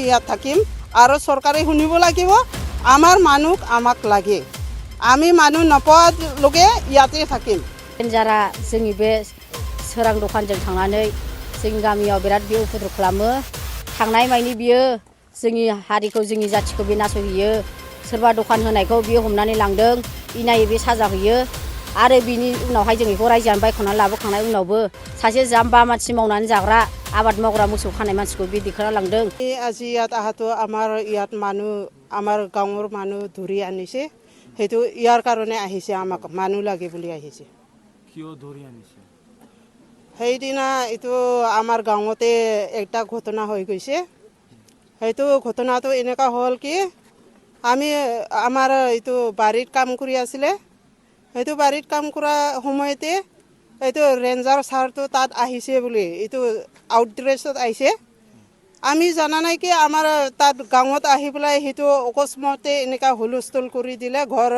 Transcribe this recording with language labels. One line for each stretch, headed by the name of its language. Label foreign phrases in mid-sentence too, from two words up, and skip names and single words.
Assamese: ইয়াত থাকিম আৰু চৰকাৰে শুনিব লাগিব আমাৰ মানুহ আমাক লাগে আমি মানুহ নপোৱালৈকে ইয়াতে থাকিম
Bodo: যারা जोंनि बे सोरां दखानजों थांनानै जोंनि गामियाव बिराद बे उपद्रब खालामो थांनाय मानि बियो जोंनि हारिखौ जोंनि जाथिखौ बे नासयहैयो सोरबा दखान होनायखौ बियो हमनानै लांदों इनायै बे साजा होयो आरो बिनि उनावहाय जों बेखौ रायजोआनो बायख'नानै लाबोखांनाय उनावबो सासे जाम्बा मानसि मावनानै जाग्रा आबाद मावग्रा मोसौ खानाय मानसिखौ बे दिखांना लांदों
Assamese: আজি ইয়াত আহাতো আমাৰ ইয়াত মানুহ আমাৰ গাঁৱৰ মানুহ ধৰি আনিছে সেইটো ইয়াৰ কাৰণে আহিছে আমাক মানুহ লাগে বুলি আহিছে কিয় ধৰি আনিছে সেইদিনা এইটো আমাৰ গাঁৱতে একটা ঘটনা হৈ গৈছে সেইটো ঘটনাটো এনেকুৱা হ'ল কি আমি আমাৰ এইটো বাৰীত কাম কৰি আছিলে সেইটো বাৰীত কাম কৰা সময়তে এইটো ৰেঞ্জাৰ ছাৰটো তাত আহিছে বুলি এইটো আউটড্ৰেছত আহিছে আমি জানা নাই কি আমাৰ তাত গাঁৱত আহি পেলাই সেইটো অকস্মাতে এনেকুৱা হুলস্থুল কৰি দিলে ঘৰ